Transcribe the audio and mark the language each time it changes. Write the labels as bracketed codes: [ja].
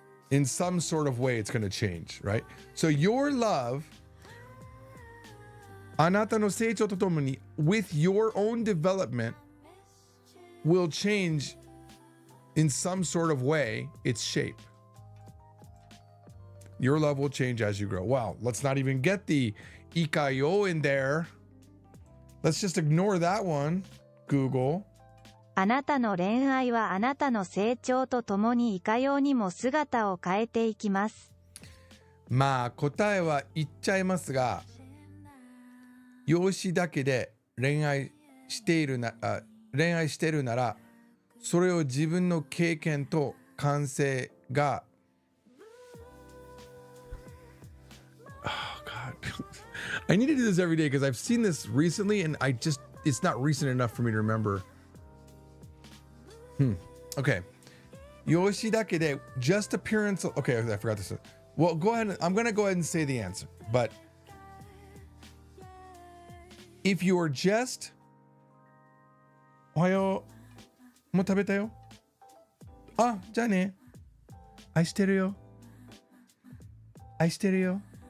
[en] In some sort of way, it's going to change, right? So your love, [ja] あなたの成長とともに [en] with your own development will change in some sort of way its shape. Your love will change as you grow. Wow, let's not even get the イカよ in there. Let's just ignore that one. Google. [ja] あなたの恋愛はあなたの成長とともにいかようにも姿を変えていきます。まあ答えは言っちゃいますが、容姿だけで恋愛しているなら、それを自分の経験と感性が [en] Oh God. I need to do this every day because I've seen this recently and it's not recent enough for me to remember. Okay. [ja] 容姿だけで [en] just appearance. Okay, I forgot this. Well, go ahead. I'm going to go ahead and say the answer. But if you're just [ja] おはよう。もう食べたよ。あ、じゃあね。愛してるよ。愛してるよ。